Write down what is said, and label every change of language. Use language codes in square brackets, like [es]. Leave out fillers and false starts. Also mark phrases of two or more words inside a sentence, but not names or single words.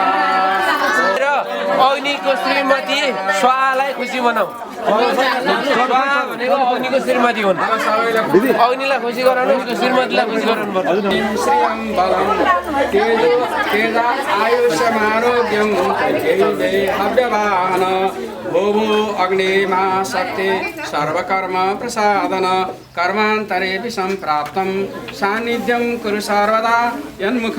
[ne] अग्निको श्रीमती स्वाहालाई खुसी बनाऊ स्वाहा भनेको अग्निको श्रीमती हुन् अग्निलाई खुसी गराउनु उसको श्रीमतीलाई खुसी गराउनु पर्छ [sa] श्रीयं बलं तेजा आयुष्यमारोग्यं हव्यवाहन भूभू अग्निमा शक्ति सर्वकर्म प्रसादन कर्मान्तरेऽपि सम्प्राप्तं सान्निध्यं कुरु सर्वदा यन्मुखं